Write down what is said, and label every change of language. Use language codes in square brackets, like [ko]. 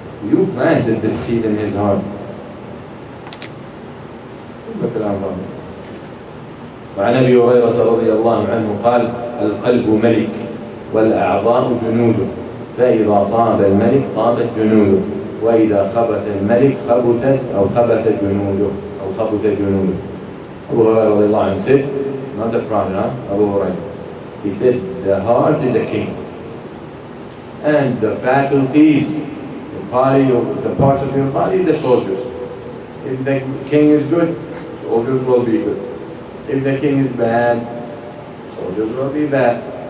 [en] You planted this seed in his heart. [ar] وعن أبي هريرة رضي الله عنه قال: القلب ملك والأعضاء جنوده، فإذا طاب الملك طابت جنوده، وإذا خبث الملك خبثت أو خبث جنوده أو خبث جنوده. [en] Abu Hurairah said, not the Prophet, Abu Hurairah. He said, the heart is a king, and the faculties, the parts of your body, the soldiers. If the king is good, soldiers will be good. If the king is bad, soldiers will be bad.